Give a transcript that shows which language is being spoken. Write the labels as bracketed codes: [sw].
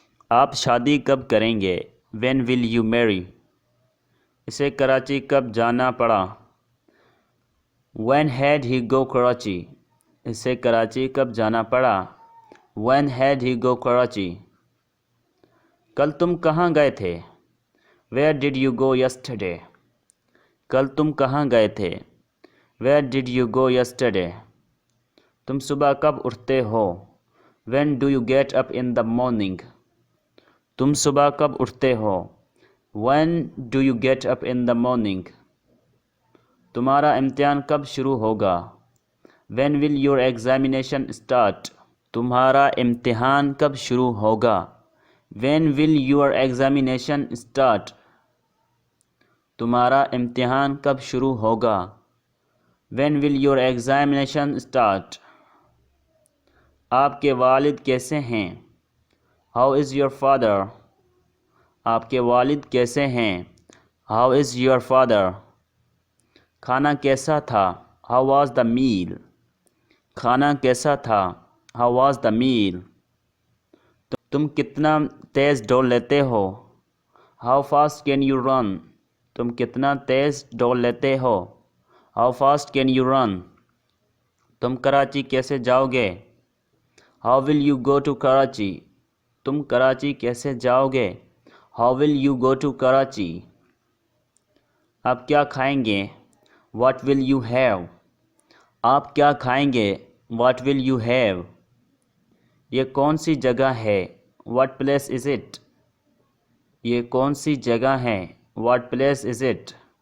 [ur] آپ شادی کب کریں گے؟ [en] When will you marry? [ur] اسے کراچی کب جانا پڑا؟ [en] When had he go Karachi? [ur] اسے کراچی کب جانا پڑا؟ [en] When had he go Karachi? [ur] کل تم کہاں گئے تھے؟ [en] Where did you go yesterday? [ur] کل تم کہاں گئے تھے؟ [en] Where did you go yesterday? [ur] تم صبح کب اٹھتے ہو؟ [en] When do you get up in the morning? [ur] تم صبح کب اٹھتے ہو؟ [en] When do you get up in the morning? [ur] تمہارا امتحان کب شروع ہوگا؟ [en] When will your examination start? [ur] تمہارا امتحان کب شروع ہوگا؟ [en] When will your examination start? [ur] تمہارا امتحان کب شروع ہوگا؟ [en] When will your examination start? [ur] آپ کے والد کیسے ہیں؟ [en] How is your father? [ur] آپ کے والد کیسے ہیں؟ [en] How is your father? [ur] کھانا کیسا تھا؟ [en] How was the meal? کھانا کیسا تھا؟ How was the meal? [ur] تم کتنا تیز دوڑ لیتے ہو؟ [en] How fast can you run? [ur] تم کتنا تیز دوڑ لیتے ہو؟ [en] How fast can you run? [ur] تم کراچی کیسے جاؤ گے؟ [en] How will you go to Karachi? [ur] تم کراچی کیسے جاؤ گے؟ [en] How will you go to Karachi? [ur] آپ کیا کھائیں گے؟ [en] What will you have? [ur] آپ کیا کھائیں گے؟ What will you have? یہ کون سی جگہ ہے؟ [en] What place is it? [ur] یہ کون سی جگہ ہے؟ What place is it?